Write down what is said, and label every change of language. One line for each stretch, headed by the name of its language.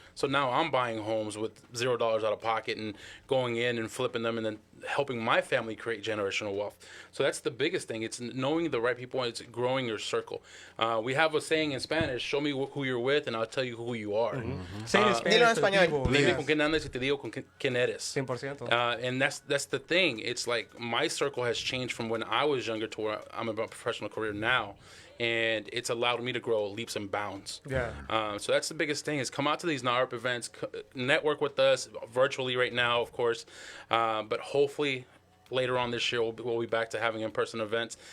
English: So now I'm buying homes with $0 out of pocket and going in and flipping them and then helping my family create generational wealth. So that's the biggest thing. It's knowing the right people and it's growing your circle. We have a saying in Spanish, show me who you're with and I'll tell you who you are. Say it in Spanish.
Spanish: Dilo en
English: to the
Spanish: español.
English: people.
Spanish: Dime con quién andas y te digo con quién eres.
English: 100%. And that's the thing. It's like my circle has changed from when I was younger to where I'm in a professional career now. And it's allowed me to grow leaps and bounds. Yeah. So that's the biggest thing is come out to these NARP events, network with us virtually right now, of course. But hopefully later on this year, we'll be back to having in-person events.